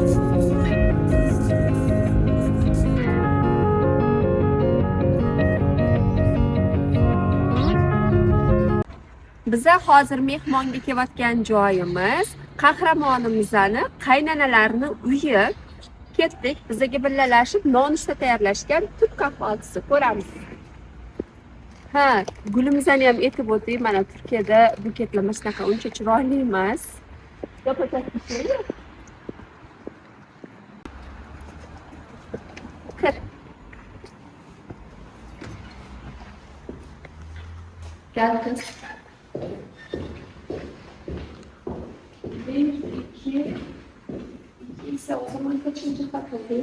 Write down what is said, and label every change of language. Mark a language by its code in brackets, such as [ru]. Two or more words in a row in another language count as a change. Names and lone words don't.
[uz] Bize hozir mehmonga kelayotgan joyimiz qahramonimizni qaynonalarini uyi. Ketdik, bizga birgalashib nonushta tayyorlashgan [tr] Türk kahvaltısı [uz] ko'ramiz. Ha, gulimizni ham aytib o'taylik, mana Turkiyada buketlar shunaqa uncha chiroyli emas. [tr] Yapacak bir şey yok. Kır. Gel kız. 1, 2, ise o zaman kaçıncı kat değil?